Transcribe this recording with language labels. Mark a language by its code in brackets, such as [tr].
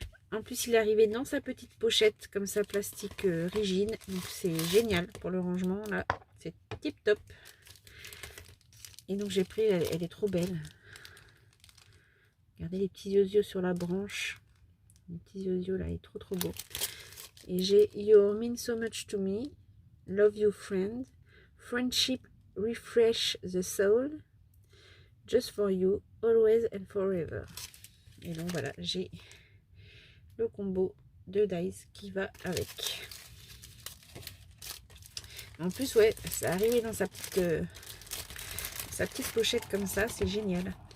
[fr] En plus, il est arrivé dans sa petite pochette, comme ça, plastique rigide. Donc, c'est génial pour le rangement. Là, c'est tip top. Et donc, j'ai pris, elle est trop belle. Regardez les petits yeux sur la branche. Les petits yeux là, il est trop beau. Et j'ai [en] You mean so much to me. Love you, friend. Friendship refresh the soul. Just for you, always and forever. [fr] Et donc, voilà, j'ai le combo de dice qui va avec. En plus, ouais, ça arrivé dans sa petite pochette comme ça, c'est génial.